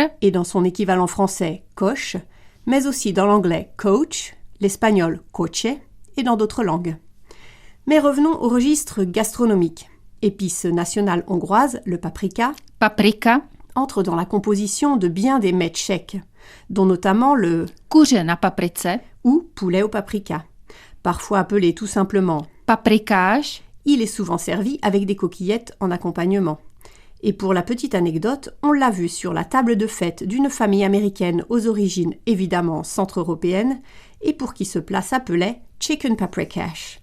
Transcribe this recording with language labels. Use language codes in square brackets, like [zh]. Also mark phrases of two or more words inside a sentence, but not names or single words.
[fr] et dans son équivalent français coche, mais aussi dans l'anglais coach, l'espagnol coche et dans d'autres langues. Mais revenons au registre gastronomique. Épice nationale hongroise, le paprika, entre dans la composition de bien des mets tchèques, dont notamment le [cs] kuře na paprice [fr] ou poulet au paprika. Parfois appelé tout simplement paprikáš, il est souvent servi avec des coquillettes en accompagnement. Et pour la petite anecdote, on l'a vu sur la table de fête d'une famille américaine aux origines évidemment centre-européennes et pour qui ce plat s'appelait [en] chicken paprikash.